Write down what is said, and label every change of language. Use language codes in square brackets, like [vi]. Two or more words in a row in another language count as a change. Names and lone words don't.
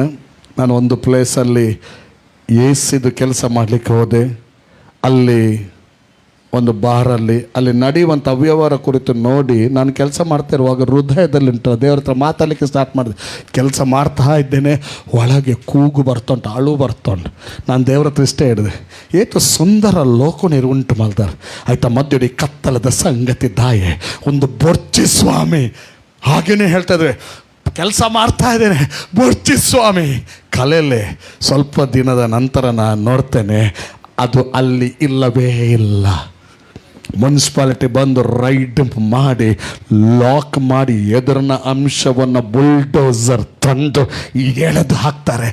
[kn] ನಾನು ಒಂದು ಪ್ಲೇಸಲ್ಲಿ ಎಸಿದು ಕೆಲಸ ಮಾಡಲಿಕ್ಕೆ ಹೋದೆ. ಅಲ್ಲಿ ಒಂದು ಬಾರಲ್ಲಿ ಅಲ್ಲಿ ನಡೆಯುವಂಥ ಅವ್ಯವಹಾರ ಕುರಿತು ನೋಡಿ ನಾನು ಕೆಲಸ ಮಾಡ್ತಿರುವಾಗ ಹೃದಯದಲ್ಲಿ ಉಂಟು ದೇವ್ರ ಹತ್ರ ಮಾತಾಡಲಿಕ್ಕೆ ಸ್ಟಾರ್ಟ್ ಮಾಡಿದೆ. ಕೆಲಸ ಮಾಡ್ತಾ ಇದ್ದೇನೆ, ಒಳಗೆ ಕೂಗು ಬರ್ತುಂಟು, ಅಳು ಬರ್ತುಂಟು. ನಾನು ದೇವ್ರ ಹತ್ರ ಇಷ್ಟೇ ಹೇಳಿದೆ, [tcy] ಏತು ಸುಂದರ ಲೋಕನಿರು ಉಂಟು ಮಲ್ದಾರ ಆಯ್ತಾ, ಮಧ್ಯಡಿ ಕತ್ತಲದ ಸಂಗತಿ ದಾಯೆ ಒಂದು ಬೊರ್ಚಿ ಸ್ವಾಮಿ. [kn] ಹಾಗೇನೆ ಹೇಳ್ತಾ ಇದ್ರೆ ಕೆಲಸ ಮಾಡ್ತಾ ಇದ್ದೇನೆ, ಬೊರ್ಚಿ ಸ್ವಾಮಿ. ಕಲೆಯಲ್ಲೇ ಸ್ವಲ್ಪ ದಿನದ ನಂತರ ನಾನು ನೋಡ್ತೇನೆ ಅದು ಅಲ್ಲಿ ಇಲ್ಲವೇ ಇಲ್ಲ. ಮುನ್ಸಿಪಾಲಿಟಿ ಬಂದು ರೈಡ್ ಮಾಡಿ ಲಾಕ್ ಮಾಡಿ ಎದುರಿನ ಅಂಶವನ್ನು ಬುಲ್ಡೋಸರ್ ತಂದು ಎಳೆದು ಹಾಕ್ತಾರೆ.